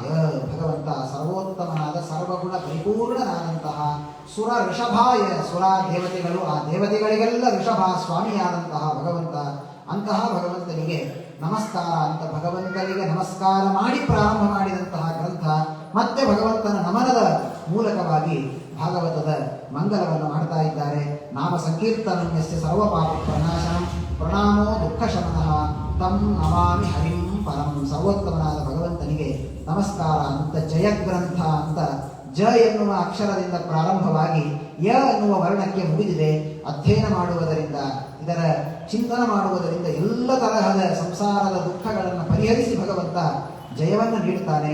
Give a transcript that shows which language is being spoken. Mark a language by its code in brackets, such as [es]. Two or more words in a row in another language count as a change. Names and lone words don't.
[kn] ಭಗವಂತ ಸರ್ವೋತ್ತಮನಾದ ಸರ್ವಗುಣ ಪರಿಪೂರ್ಣನಾದಂತಹ ಸುರ ಋಷಭಾಯ, ಸುರ ದೇವತೆಗಳು, ಆ ದೇವತೆಗಳಿಗೆಲ್ಲ ಋಷಭ ಸ್ವಾಮಿಯಾದಂತಹ ಭಗವಂತ, ಅಂತಹ ಭಗವಂತನಿಗೆ ನಮಸ್ಕಾರ ಅಂತ ಭಗವಂತನಿಗೆ ನಮಸ್ಕಾರ ಮಾಡಿ ಪ್ರಾರಂಭ ಮಾಡಿದಂತಹ ಗ್ರಂಥ. ಮತ್ತೆ ಭಗವಂತನ ನಮನದ ಮೂಲಕವಾಗಿ ಭಾಗವತದ ಮಂಗಲವನ್ನು ಮಾಡ್ತಾ ಇದ್ದಾರೆ. [sa] ನಾಮ ಸಂಕೀರ್ತನಂ ಯಸ್ಯ ಸರ್ವ ಪಾಪ ಪ್ರನಾಶನಂ ಪ್ರಣಾಮೋ ದುಃಖ ಶಮನಃ ತಂ ನಮಾಮಿ ಹರಿಂ ಪರಂ. [kn] ಸರ್ವೋತ್ತಮನಾದ ಭಗವಂತನಿಗೆ ನಮಸ್ಕಾರ ಅಂತ ಜಯಗ್ರಂಥ ಅಂತ ಜ ಎನ್ನುವ ಅಕ್ಷರದಿಂದ ಪ್ರಾರಂಭವಾಗಿ ಯ ಎನ್ನುವ ವರ್ಣಕ್ಕೆ ಮುಗಿದಿದೆ. ಅಧ್ಯಯನ ಮಾಡುವುದರಿಂದ, ಇದರ ಚಿಂತನ ಮಾಡುವುದರಿಂದ ಎಲ್ಲ ತರಹದ ಸಂಸಾರದ ದುಃಖಗಳನ್ನು ಪರಿಹರಿಸಿ ಭಗವಂತ ಜಯವನ್ನು ನೀಡುತ್ತಾನೆ.